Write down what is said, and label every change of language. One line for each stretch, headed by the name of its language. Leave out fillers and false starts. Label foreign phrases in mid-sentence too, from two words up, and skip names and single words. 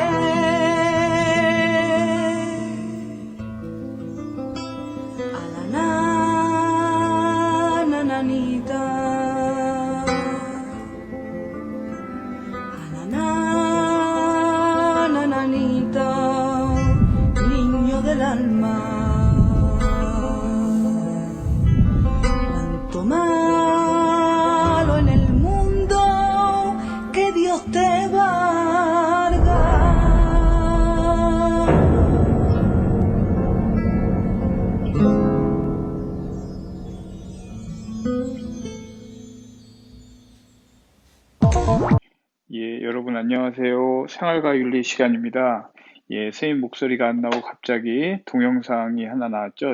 Spanish: A la nananita, a la nananita, niño del alma, cuanto malo en el mundo que Dios te valga.
Korean: 예, 여러분 안녕하세요. 생활과 윤리 시간입니다. 예, 선생님 목소리가 안 나오고 갑자기 동영상이 하나 나왔죠?